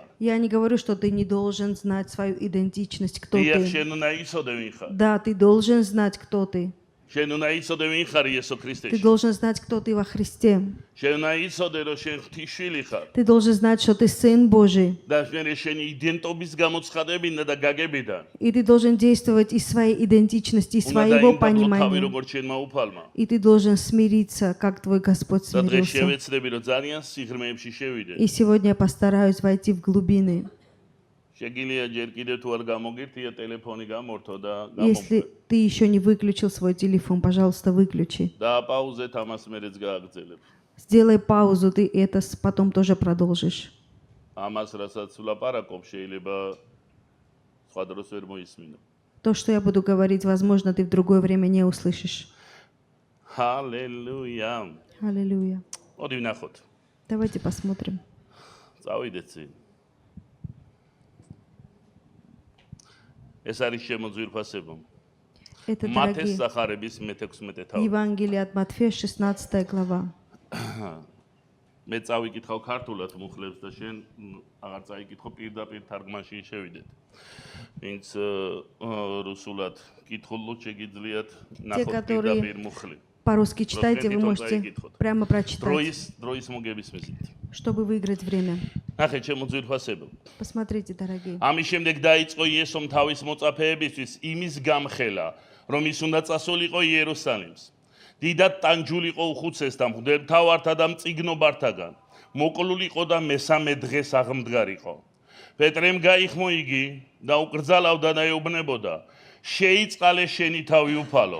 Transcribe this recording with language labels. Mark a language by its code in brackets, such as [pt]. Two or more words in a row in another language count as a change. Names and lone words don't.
[ru] Я не говорю, что ты не должен знать свою идентичность, кто [ka] დიახ, [ru] ты. [ka] შენ უნდა იცოდე ვინ ხარ. [ru] Да, ты должен знать, кто ты. [ka] შენ უნდა იცოდე ვინ ხარ იესო [ru] Ты [ka] ქრისტეში. [ru] должен знать, кто ты во Христе. [ka] შენ უნდა იცოდე რომ შენ ღვთისშვილი ხარ. [ru] Ты должен знать, что ты Сын Божий. [ka] და მე შენი იდენტობის გამოცხადებინა და გაგებიდან. [ru] И ты должен действовать из своей идентичности, из своего [ka] თავი [ru] понимания. [ka] როგორც შენმა უფალმა. [ru] И ты должен смириться, как твой Господь [ka] და დღეს [ru] смирился. [ka] შევეცდები რომ ძალიან სიღრმეებში შევიდე. [ru] И сегодня я постараюсь войти в глубины. [ka] შეგიძლია ჯერ კიდევ თუ არ გამოგირთია ტელეფონი გამორთო და [ru] Если ты еще не выключил свой телефон, пожалуйста, выключи. [ka] დააპაუზეთ ამას მერეც გააგრძელებ. [ru] Сделай паузу, ты это потом тоже продолжишь. [ka] ამას რასაც ვლაპარაკობ შეიძლება სხვა დროს ვერ მოისმინო. [ru] То, что я буду говорить, возможно, ты в другое время не услышишь. [ka] ჰალელუია. [ru] Аллилуйя. [ka] მოდი ვნახოთ. [ru] Давайте посмотрим. [ka] წავიდეთ წინ. ეს არის შემოძვირფასება. [ru] Это, [ka] მათეს [ru] дорогие, [ka] სახარების მე-16 თავი. [ru] Евангелие от Матфея, 16 глава. [ka] მე წავიკითხავ ქართულად მუხლებს და შენ აღარ წაიკითხო პირდაპირ თარგმანში შევიდეთ. ვინც რუსულად კითხულობ შეგიძლიათ ნახოთ [ru] которые [ka] პირდაპირ მუხლი. [ru] По-русски читайте, вы можете прямо прочитать, [ka] დროის მოგების მიზნით. [ru] чтобы выиграть время. [ka] ნახეთ შემოძვირფასება. [ru] Посмотрите, дорогие. [ka] ამის შემდეგ დაიწყო იესომ თავის მოწაფეებისთვის იმის გამხელა, რომ ის უნდა წასულიყო იერუსალიმს. დიდად ტანჯულიყო უხუცესთან, მღვდელმთავართა და მწიგნობართაგან. მოკლულიყო და მესამე დღეს აღმდგარიყო. პეტრემ გაიხმო იგი და უკრძალავდა და ეუბნებოდა: შეიწყალე შენი თავი უფალო.